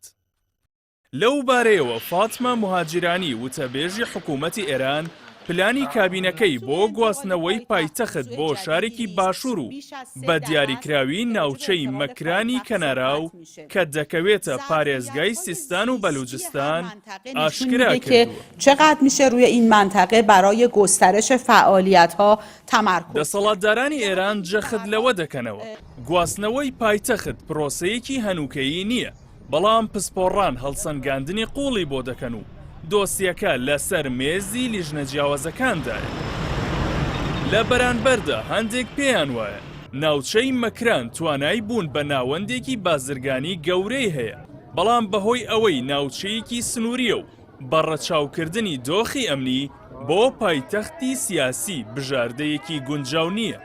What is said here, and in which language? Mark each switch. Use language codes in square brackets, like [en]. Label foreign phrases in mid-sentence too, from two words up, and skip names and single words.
[ckb] لەو بارەیەوە فاتمە موهاجرانی وتەبێژی حکوومەتی ئێران پلانی کابینەکەی بۆ گواستنەوەی پایتەخت بۆ شارێکی باشوور و بە دیاریکراوی ناوچەی مەکرانی کەناراو کە دەکەوێتە پارێزگای سیستان و بەلوچستان ئاشکرا کردووە. [fa] چقدر میشه روی این منطقه برای گسترش فعالیت‌ها تمرکز؟ [ckb] دەسەڵاتدارانی ئێران جەخت لەوە دەکەنەوە گواستنەوەی پایتەخت پرۆسەیەکی هەنووکەیی نییە، بەڵام پسپۆڕان هەڵسەنگاندنی قوڵی بۆ دەکەن و دۆسیەکە لەسەر مێزی لیژنە جیاوازەکاندایە. لە بەرانبەردا هەندێک پێیان وایە ناوچەی مەکران توانای بوون بە ناوەندێکی بازرگانی گەورەی هەیە، بەڵام بەهۆی ئەوەی ناوچەیەکی سنووریە و بەڕەچاوکردنی دۆخی ئەمنی بۆ پایتەختی سیاسی بژاردەیەکی گونجاو نییە.